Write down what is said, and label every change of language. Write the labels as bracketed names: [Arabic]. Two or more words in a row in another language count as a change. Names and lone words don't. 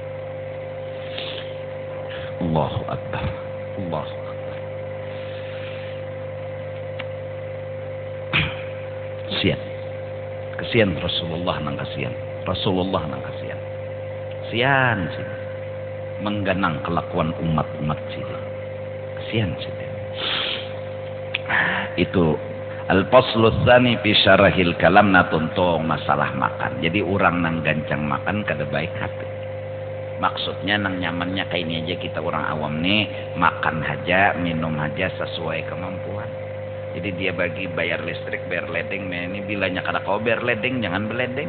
[Arabic] الله أكبر. [Banjar] Allahu kasihan Rasulullah nang kasihan sian sih mengganang kelakuan umat sih kasihan sih itu [Arabic] الفصل الثاني في شرح الكلام [Banjar] na tuntong masalah makan. Jadi orang nang gancang makan kada baik hati. Maksudnya nang nyamannya kayak ini aja kita orang awam nih makan aja minum aja sesuai kemampuan. Jadi dia bagi bayar listrik, bayar ledeng. Ini bilanya kada kau bayar ledeng, jangan beledeng.